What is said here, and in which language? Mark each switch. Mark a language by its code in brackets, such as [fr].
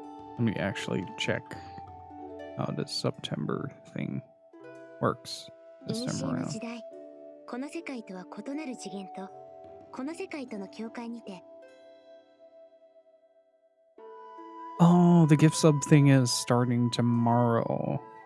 [en] Let me actually check how the September thing works this time around. [ja] 時代、この世界とは異なる次元とこの世界との境界にて。 [en] Oh, the gift sub thing is starting tomorrow.